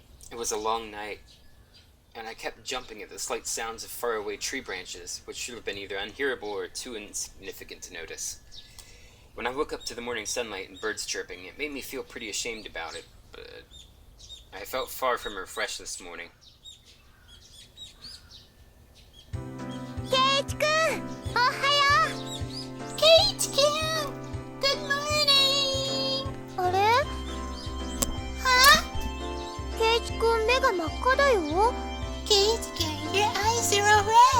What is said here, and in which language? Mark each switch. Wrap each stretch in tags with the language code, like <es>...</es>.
<en>It was a long night, and I kept jumping at the slight sounds of faraway tree branches, which should have been either unhearable or too insignificant to notice. When I woke up to the morning sunlight and birds chirping, it made me feel pretty ashamed about it, but I felt far from refreshed this morning.</en> <ja>ケイチくん、おはよう。ケイチくん、</ja> <en>Good morning。</en> <ja>あれ？は？ケイチくん目が真っ赤だよ。</ja> <en>ケイチくん、Your eyes are all red。</en>